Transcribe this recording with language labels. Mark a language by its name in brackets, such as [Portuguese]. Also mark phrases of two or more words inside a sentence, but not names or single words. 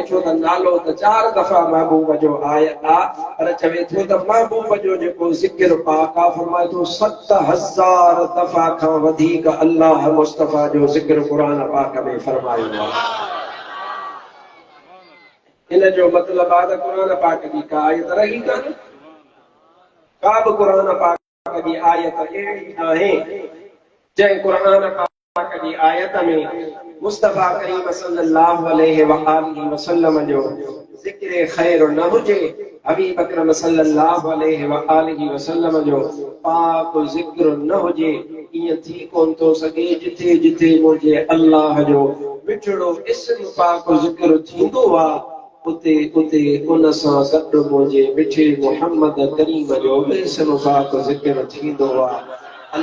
[Sindhi] छो त नालो त 4 दफ़ा महबूब जो आयत आहे, पर चवे थो त महबूब जो जेको ज़िक्र पाक आहे फरमाए थो 7000 दफ़ा खां वधीक अल्लाह मुस्तफ़ा जो ज़िक्र क़ुरान पाक में फरमायो आहे। इन जो मतिलबु आहे त क़ुरान पाक जी का आयत रही कान्हे, का बि क़ुरान पाक जी आयत अहिड़ी नाहे जंहिं क़ुरान पाक जी आयत में मुस्तफ़ा करीम [Arabic] صلى الله عليه وآله وسلم [Sindhi] जो ज़िक्र खैर न हुजे। हबीब अकरम [Arabic] صلى الله عليه وآله وسلم [Sindhi] जो पाक ज़िक्र न हुजे। ईअं थी कोन थो सघे। जिथे जिथे मुंहिंजे अल्लाह जो मिठड़ो इस्म पाक ज़िक्र थींदो आहे उते उते उन सां गॾु मुंहिंजे मिठे मुहम्मद करीम जो इस्म पाक ज़िक्र थींदो आहे।